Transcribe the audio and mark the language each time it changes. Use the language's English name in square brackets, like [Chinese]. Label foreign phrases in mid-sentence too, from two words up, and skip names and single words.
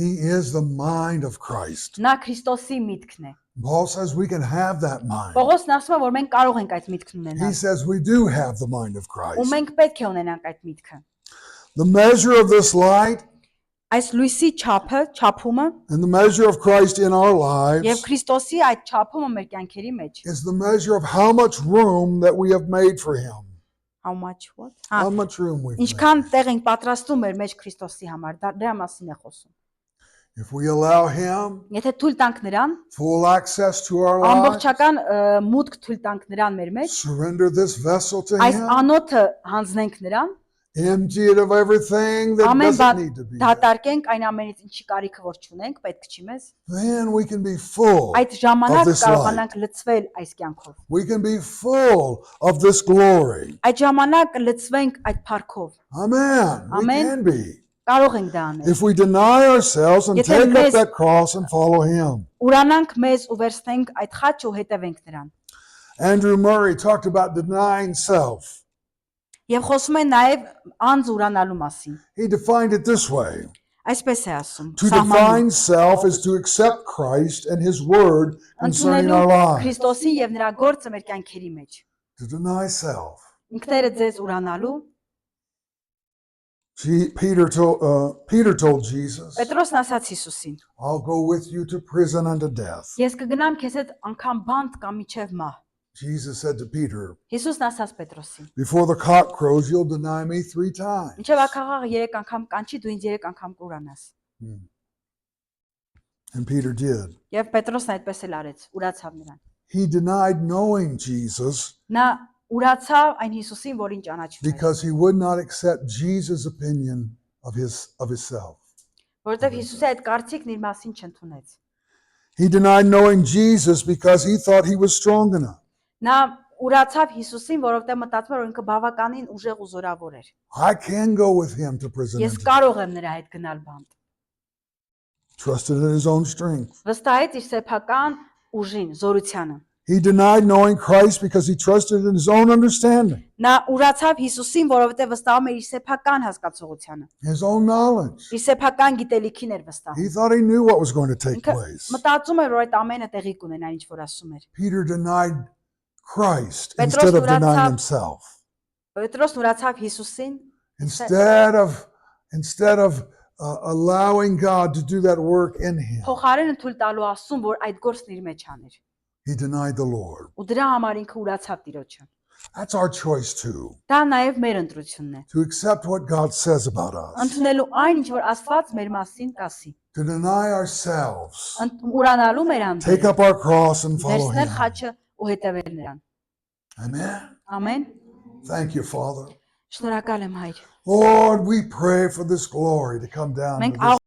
[English] He is the mind of Christ. [Armenian] Նա Քրիստոսի միտքն է։ [English] Paul says we can have that mind. [Armenian] Պողոսն ասում է, որ մենք կարող ենք այդ միտքն [English] He [Armenian] ունենալ։ [English] says we do have the mind of [Armenian] Ու [English] Christ. [Armenian] մենք պետք է ունենանք այդ միտքը։ [English] The measure of this light [Armenian] Այս լույսի չափումը [English] and the measure of Christ in our [Armenian] եւ [English] lives [Armenian] Քրիստոսի այդ չափումը մեր կյանքերի մեջ։ [English] is the measure of how much room that we have made for Him. How much what? How much room we've made. [Armenian] Ինչքան տեղ ենք պատրաստում մեր մեջ Քրիստոսի համար, դրա մասին է խոսում։ [English] If we allow Him [Armenian] Եթե թույլ տանք նրան, [English] full access to our lives, [Armenian] ամբողջական մուտք թույլ տանք նրան մեր մեջ, [English] surrender this vessel to [Armenian] այս [English] Him, [Armenian] անոթը հանձնենք նրան, [English] empty it of everything that [Armenian] ամեն [English] doesn't [Armenian] բան [English] need to be there, [Armenian] դատարկենք այն ամենից ինչի կարիքը որ չունենք, պետք չի մեզ, [English] then we can be full. [Armenian] այդ ժամանակ [English] this [Armenian] կարողանանք լցվել այս կյանքով։ [English] We can be full of this glory. [Armenian] Այդ ժամանակ լցվենք այդ փառքով։ [English] Amen. We [Armenian] Amen. [English] can be. [Armenian] Կարող ենք դա անել։ [English] If we deny ourselves and [Armenian] Եթե [English] take up [Armenian] մեզ- [English] that cross and follow Him. [Armenian] Ուրանանք մեզ ու վերցնենք այդ խաչը ու հետևենք նրան։ [English] Andrew Murray talked about denying self. [Armenian] Եվ խոսում են նաև անձ ուրանալու մասին։ [English] He defined it this way. [Armenian] Այսպես է ասում։ [English] To define self is to accept Christ and His word concerning our [Armenian] Ընդունելու [English] lives. [Armenian] Քրիստոսին եւ նրա գործը մեր կյանքերի մեջ։ [English] To deny self. [Armenian] Ինքները ձեզ ուրանալու։ [English] Peter told Jesus, [Armenian] Պետրոսն ասաց Հիսուսին. [English] I'll go with you to prison unto death. [Armenian] Ես կգնամ քեզ հետ անգամ բանտ կամ միջև մահ։ [English] Jesus said to Peter, [Armenian] Հիսուսն ասաց Պետրոսին. [English] before the cock crows, you'll deny me 3 times. [Armenian] Ինչև ակաղաղը 3 անգամ կանչի, դու ինձ 3 անգամ կուրանաս։ [English] And Peter did. [Armenian] Եվ Պետրոսն այդպես էլ արեց, ուրացավ նրան։ [English] He denied knowing Jesus [Armenian] Նա ուրացավ այն Հիսուսին, որին ճանաչում էր, [English] because he would not accept Jesus' opinion of himself. [Armenian] որովհետև Հիսուսը այդ կարծիքն իր մասին չընդունեց։ [English] He denied knowing Jesus because he thought he was strong enough. [Armenian] Նա ուրացավ Հիսուսին, որովհետև մտածում էր, որ ինքը բավականին ուժեղ ու զորավոր էր։ [English] I can go with him to prison. [Armenian] Ես [English] unto death. [Armenian] կարող եմ նրա հետ գնալ բանտ։ [English] Trusted in his own strength. [Armenian] Վստահեց իր սեփական ուժին, զորությանը։ [English] He denied knowing Christ because he trusted in his own understanding, [Armenian] Նա ուրացավ Հիսուսին, որովհետև վստահում էր իր սեփական հասկացողությանը։ [English] his own knowledge. [Armenian] Իր սեփական գիտելիքին էր վստահում։ [English] He thought he knew what was going to take [Armenian] Ինքը [English] place. [Armenian] մտածում էր, որ այդ ամենը տեղի կունենա, ինչ որ ասում էր։ [English] Peter denied Christ [Armenian] Petros [English] instead of denying [Armenian] ուրացավ- [English] himself. [Armenian] Պետրոսն ուրացավ Հիսուսին, [English] Instead of allowing God to do that work in him, [Armenian] Փոխարենը թույլ տալու Աստծուն, որ այդ գործն իր մեջ աներ։ [English] he denied the Lord. [Armenian] Ու դրա համար ինքը ուրացավ Տիրոջը։ [English] That's our choice too, [Armenian] Դա նաև մեր ընտրությունն է։ [English] to accept what God says about us, [Armenian] Ընդունելու այն, ինչ որ Աստված մեր մասին կասի։ [English] to deny ourselves, [Armenian] Ուրանալու մեր [English] take [Armenian] անձը, [English] up our cross and follow [Armenian] վերցնել [English] him. [Armenian] խաչը ու հետևել նրան։ [English] Amen. [Armenian] Ամեն։ [English] Thank you, Father. [Armenian] Շնորհակալ եմ, Հայր։ [English] Lord, we pray for this glory to come down to [Armenian] Մենք [English] this